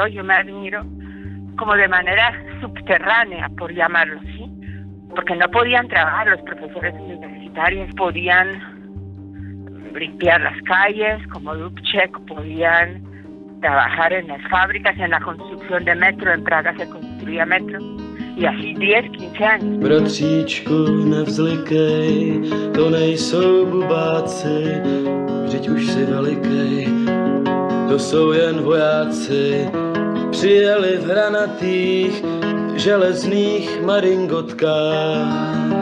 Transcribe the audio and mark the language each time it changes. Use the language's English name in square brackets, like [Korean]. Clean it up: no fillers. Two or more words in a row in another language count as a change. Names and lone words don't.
[Spanish] Yo me admiro como de manera subterránea, por llamarlo así, porque no podían trabajar. Los profesores universitarios podían limpiar las calles como Dubček, podían trabajar en las fábricas, en la construcción de metro. En Praga se construía metro, y así 10, 15 años. [Czech] Bratříčku, nevzlikej, to nejsou bubáci, vždyť už si velikej, to jsou jen vojáci, přijeli v hranatých železných maringotkách.